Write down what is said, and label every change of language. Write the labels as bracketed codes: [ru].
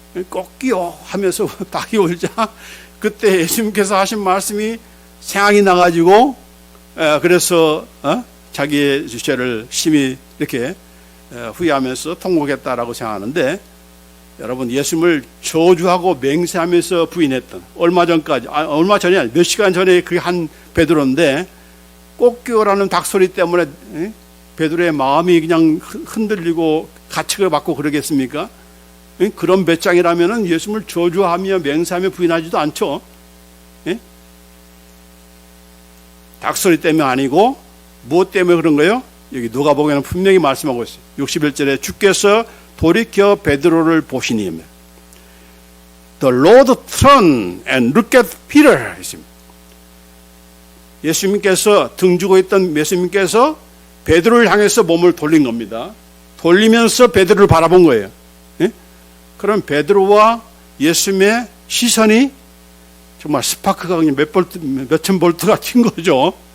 [ko] 꺾이요 하면서 닭이 울자 그때 예수님께서 하신 말씀이 생각이 나가지고 그래서 자기의 죄를 심히 이렇게 후회하면서 통곡했다라고 생각하는데 여러분 예수님을 저주하고 맹세하면서 부인했던 얼마 전이 아니라 몇 시간 전에 그 한 베드로인데 꺾이요라는 닭소리 때문에 베드로의 마음이 그냥 흔들리고 가책을 받고 그러겠습니까? 그런 배짱이라면 예수님을 저주하며 맹세하며 부인하지도 않죠. 닭소리 때문에 아니고 무엇 때문에 그런 거예요? 여기 누가복음에는 분명히 말씀하고 있어요. 61절에 주께서 돌이켜 베드로를 보시니 [en] The Lord turned and looked at Peter. [ko] 예수님께서 등지고 있던 예수님께서 베드로를 향해서 몸을 돌린 겁니다. 돌리면서 베드로를 바라본 거예요. 그럼 베드로와 예수님의 시선이 정말 스파크가 그냥 몇천 볼트가 튄 거죠.